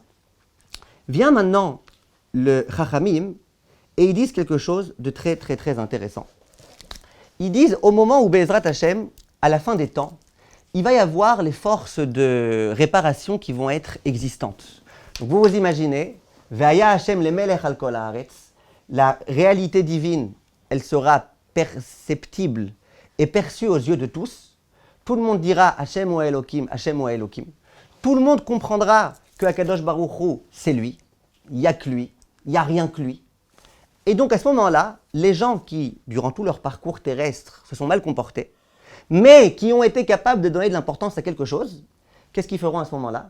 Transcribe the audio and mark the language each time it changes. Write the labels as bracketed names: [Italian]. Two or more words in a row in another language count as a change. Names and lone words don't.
[French] Vient maintenant le Chachamim, et ils disent quelque chose de très, très, très intéressant. Ils disent, au moment où [Hebrew] בעזרת השם, [French] à la fin des temps, il va y avoir les forces de réparation qui vont être existantes. Donc vous vous imaginez, [Hebrew] והיה השם למלך על כל הארץ, [French] la réalité divine, elle sera perceptible et perçue aux yeux de tous. Tout le monde dira [Hebrew] השם הוא האלוקים, השם הוא האלוקים. [French] Tout le monde comprendra que Akadosh Baruch Hu, c'est lui. Il n'y a que lui. Il n'y a rien que lui. Et donc à ce moment-là, les gens qui, durant tout leur parcours terrestre, se sont mal comportés, mais qui ont été capables de donner de l'importance à quelque chose, qu'est-ce qu'ils feront à ce moment-là?